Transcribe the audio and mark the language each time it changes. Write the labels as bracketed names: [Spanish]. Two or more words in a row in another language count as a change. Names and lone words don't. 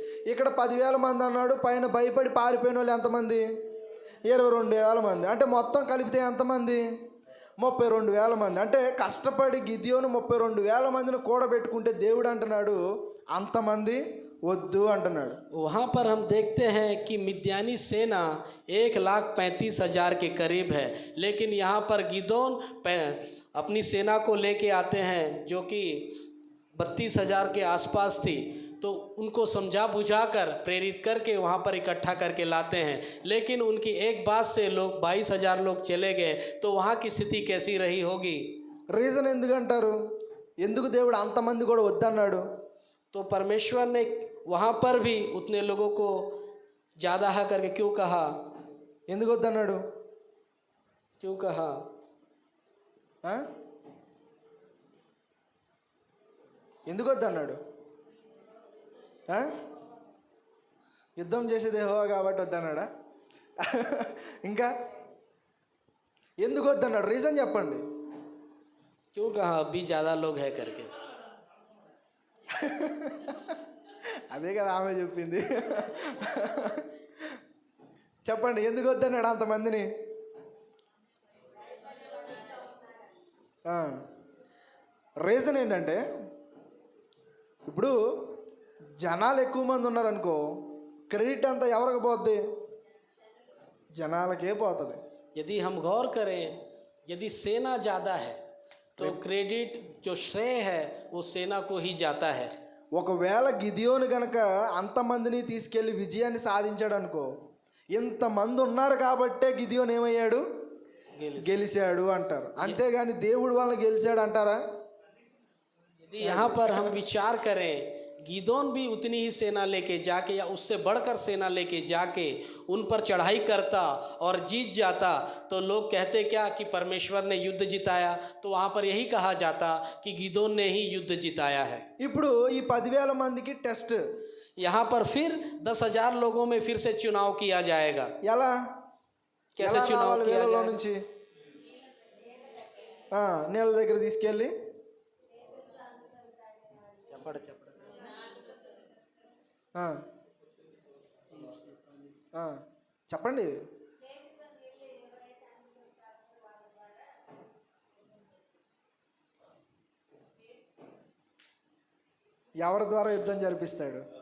[Telugu] ఇక్కడ 10,000 మంది అన్నాడు, పైన భయపడి పారిపోయిన వాళ్ళు ఎంతమంది? 22,000 మంది. అంటే మొత్తం కలిపితే ఎంతమంది? 32,000 మంది. అంటే కష్టపడి గిద్యోను 32,000 మందిని కూడబెట్టుకుంటే దేవుడు అంటున్నాడు అంతమంది వద్దు అంటున్నాడు. [Hindi] वहाँ पर हम देखते हैं कि मिद्यानी सेना 1,35,000 के करीब है, लेकिन यहाँ पर गिदोन अपनी सेना को लेके आते हैं जो कि 32,000 के आसपास थी। तो उनको समझा बुझाकर प्रेरित करके वहाँ पर इकट्ठा करके लाते हैं, लेकिन उनकी एक बात से लोग 22,000 लोग चले गए, तो वहाँ की स्थिति कैसी रही होगी? [Telugu] రీజన్ ఎందుకంటారు? ఎందుకు దేవుడు అంతమంది కూడా వద్దన్నాడు? [Hindi] तो परमेश्वर ने वहाँ पर भी उतने लोगों को ज़्यादा है करके क्यों कहा? [Telugu] ఎందుకు వద్దన్నాడు? [Hindi] क्यों कहा? [Telugu] ఆ? ఎందుకు వద్దన్నాడు? ఆ? యుద్ధం చేసేది యెహోవా కాబట్టి వద్దన్నాడా? ఇంకా ఎందుకు వద్దన్నాడు? రీజన్ చెప్పండి. [Hindi] क्यों कहा अभी ज़्यादा लोग है करके? [Telugu] అదే కదా ఆమె చెప్పింది. చెప్పండి ఎందుకు వద్దన్నాడు అంతమందిని? రీజన్ ఏంటంటే ఇప్పుడు జనాలు ఎక్కువ మంది ఉన్నారనుకో, క్రెడిట్ అంతా ఎవరికి పోద్ది? జనాలకే పోతుంది. [Hindi] यदि हम गौर करें, यदि सेना ज़्यादा है तो क्रेडिट जो श्रेय है वो सेना को ही जाता है। [Telugu] ఒకవేళ గిదియోను గనక అంతమందిని తీసుకెళ్ళి విజయాన్ని సాధించాడు అనుకో, ఇంతమంది ఉన్నారు కాబట్టే గిదియోను ఏమయ్యాడు? గెలిచాడు అంటారు. అంతేగాని దేవుడు వాళ్ళని గెలిచాడు అంటారా? [Hindi] यदि यहाँ पर हम विचार करें, गिदोन भी उतनी ही सेना लेके जाके या उससे बढ़कर सेना लेके जाके उन पर चढ़ाई करता और जीत जाता, तो लोग कहते क्या कि परमेश्वर ने युद्ध जिताया? तो वहाँ पर यही कहा जाता कि गिदोन ने ही युद्ध जिताया है। [Telugu] ఇప్పుడు ఈ 10,000 మందికి టెస్ట్ [Hindi] यहाँ पर फिर 10,000 लोगों में फिर से चुनाव किया जाएगा। [Telugu] ఎలా? [Hindi] कैसे चुनाव [Telugu] రావాలి [Hindi] किया [Telugu] వీళ్ళలో [Hindi] जाएगा? [Telugu] నుంచి నీళ్ళ దగ్గర తీసుకెళ్ళి చెప్పండి. ఎవరి ద్వారా యుద్ధం జరిపిస్తాడు?